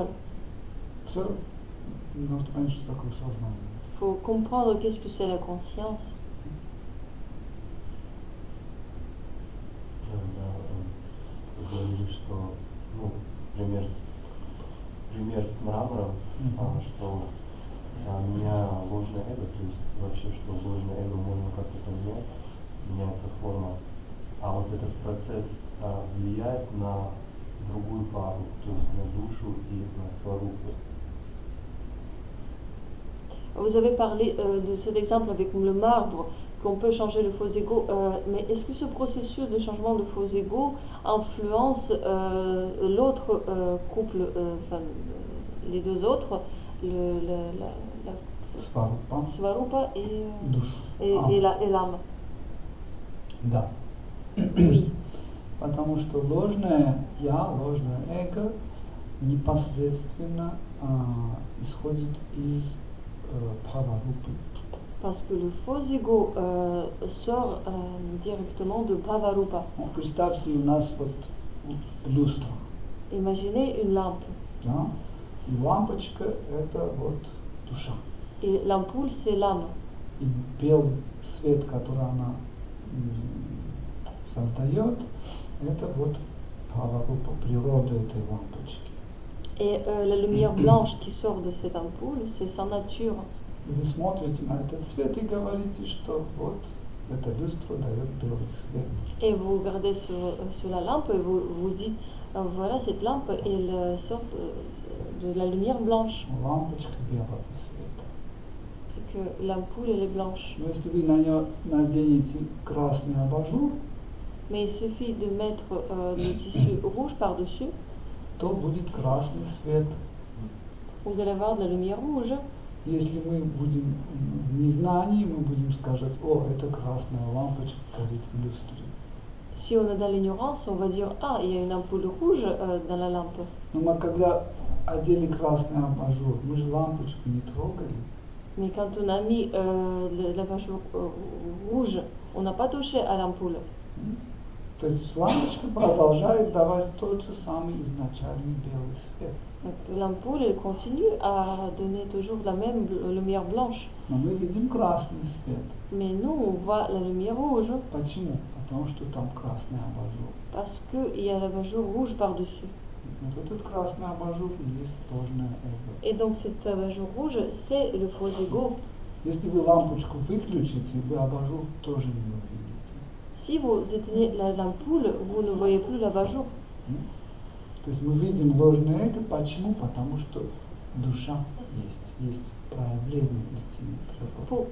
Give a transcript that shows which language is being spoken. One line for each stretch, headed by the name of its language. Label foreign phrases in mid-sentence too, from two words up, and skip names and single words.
Russian: Все, нужно понять, что такое сознание.
French: Il faut comprendre qu'est-ce que c'est la conscience.
Russian: Вы говорили, что, ну, пример с мрамором, что у меня ложное эго, то есть вообще, что ложное эго можно как-то поменять, меняется форма. А вот этот процесс влияет на другую пару, то есть на душу и на сварупу.
French: Vous avez parlé de cet exemple avec le marbre, qu'on peut changer le faux ego, mais est-ce que ce processus de changement de faux ego influence l'autre couple, enfin les deux autres, Svarupa et l'âme?
Russian: Да.
French: Oui.
Russian: Потому что ложное я, ложное эго непосредственно исходит из Bhava-рупы.
French: Parce que le faux ego sort directement de Bhava-rupa.
Russian: Представьте, у нас вот люстра.
French: Imaginez une lampe.
Russian: Да? И лампочка это вот душа.
French: Et l'ampoule, c'est l'âme.
Russian: И белый свет, который она создает, это вот Bhava-рупа, природа этой лампочки.
French: Et la lumière blanche qui sort de cette ampoule, c'est sa nature.
Russian: И вы смотрите на этот свет и говорите, что вот эта люстра дает белый свет.
French: Et vous regardez sur la lampe et vous dites, voilà cette lampe, elle sort de la lumière blanche.
Russian: Лампочка белого света.
French: Et que l'ampoule, elle est blanche.
Russian: Но если вы на нее наденете красный абажур,
French: mais il suffit de mettre le tissu rouge par-dessus,
Russian: то будет красный свет.
French: Vous allez avoir de la lumière rouge.
Russian: Если мы будем в незнании, мы будем сказать, о, это красная лампочка горит в люстре.
French: Si on est dans l'ignorance, on va dire, ah, il y a une ampoule rouge dans la lampe.
Russian: Но мы когда одели красный абажур, мы же лампочку не трогали.
French: Mais quand on a mis l'abajur rouge, on n'a pas touché à l'ampoule.
Russian: То есть лампочка продолжает давать тот же самый изначальный белый свет.
French: Donc, l'ampoule, elle continue à donner toujours la même lumière blanche.
Russian: Но мы видим красный свет.
French: Mais nous, on voit la lumière rouge.
Russian: Почему? Потому что там красный абажур.
French: Parce qu'il y a l'abajur rouge par-dessus.
Russian: Вот этот красный абажур и есть ложное эго.
French: Et donc cet abajur rouge, c'est le faux ego.
Russian: Если вы лампочку выключите, вы абажур тоже не увидите.
French: Si vous éteignez l'ampoule, vous ne voyez plus l'abajur.
Russian: То есть мы видим ложное эго. Почему? Потому что душа есть проявление истины природы.